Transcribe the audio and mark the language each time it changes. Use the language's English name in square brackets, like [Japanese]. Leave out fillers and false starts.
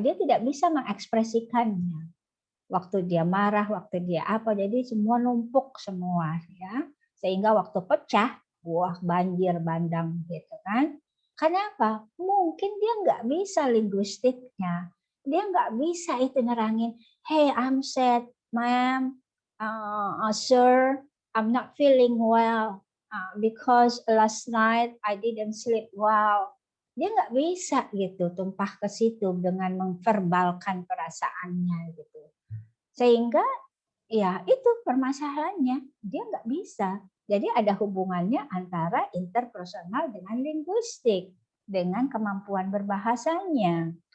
[Indonesian] Dia tidak bisa mengekspresikannya. Waktu dia marah, waktu dia apa, jadi semua numpuk semua ya. Sehingga waktu pecah, banjir bandang gitu kan. Kenapa? Mungkin dia nggak bisa linguistiknya. Dia nggak bisa itu nerangin, [English] hey I'm sad, ma'am, sir, I'm not feeling well because last night I didn't sleep well. [Indonesian] Dia nggak bisa gitu tumpah ke situ dengan memverbalkan perasaannya gitu. Sehingga ya itu permasalahannya, dia nggak bisa. Jadi ada hubungannya antara interpersonal dengan linguistik, dengan kemampuan berbahasanya.